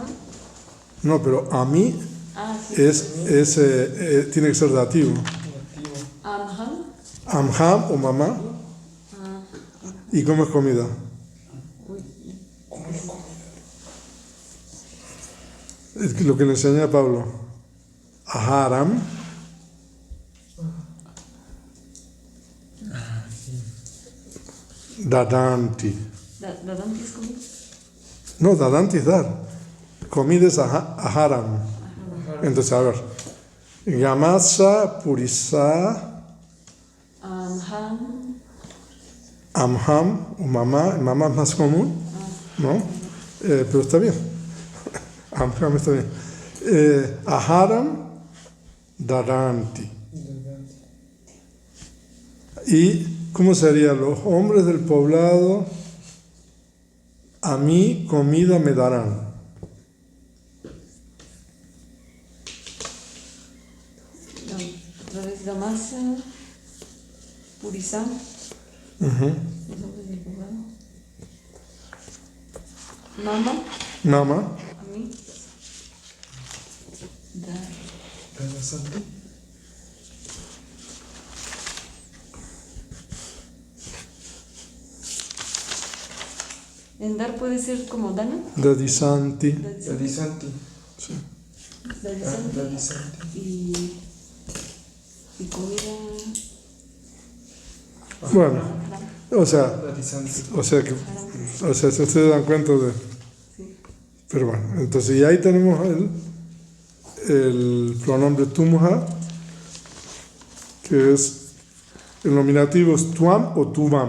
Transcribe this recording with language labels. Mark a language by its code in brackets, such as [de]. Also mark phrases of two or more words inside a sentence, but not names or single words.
[es] No, pero a mí tiene que ser dativo. [pi] Amham. Amham o mamá. [es] ¿Y cómo es comida? Es lo que le enseña a Pablo. [pi] Aharam. Dadanti. [es] ¿Dadanti es comida? No, dadanti es dar. Comida es aharam. Entonces, a ver. [pi] Gamasa, purisa. Amham o mamá. [es] Mamá es más común, ¿no? Pero está bien. [pi] Amham [es] está bien. [pi] Aharam, dadanti. [es] ¿Y cómo serían los hombres del poblado? A mí comida me darán. [pi] Gamasa, Purisam. Ujú. Mama, Nama. [es] a mí. Dar. [pi] Ganasanti. [es] En dar puede ser como Dana. [pi] Dadisanti. Dadisanti. [es] Sí. [pi] Dadisanti. [es] Y comida. Bueno, o sea, [pi] Dadisanti. [es] si ustedes dan cuenta de... Sí. Pero bueno, entonces y ahí tenemos el pronombre tumha, que es el nominativo es tuam o tuvam.